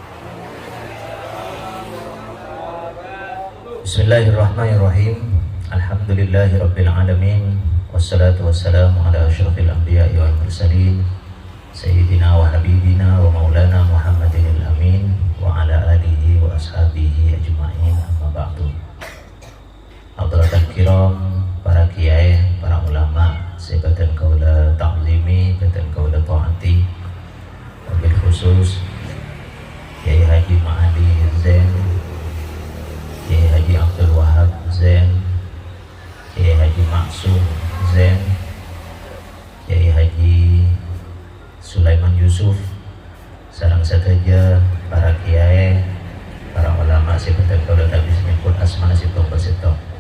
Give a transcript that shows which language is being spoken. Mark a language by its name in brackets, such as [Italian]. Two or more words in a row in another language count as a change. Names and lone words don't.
[Arabic] بسم الله الرحمن الرحيم. الحمد لله رب العالمين. والصلاة والسلام على أشرف الأنبياء والمرسلين سيدنا وحبيبنا ومولانا محمد الأمين وعلى آله وأصحابه أجمعين، أما بعد. حاضرين كرام, [Madurese] para kiai, para ulama, sebatan kaula ta'zimi, sebatan kaula ta'ati, [Arabic] وبالخصوص [Madurese] Kiai Haji Ma'adi Zain, Kiai Haji Abdul Wahab Zain, Kiai Haji Maksum Zain, Kiai Haji Sulaiman Yusuf, sareng sateja para kiai, para ulama, sebatan kaula tak bisa nyebut asmana sitok bersitok,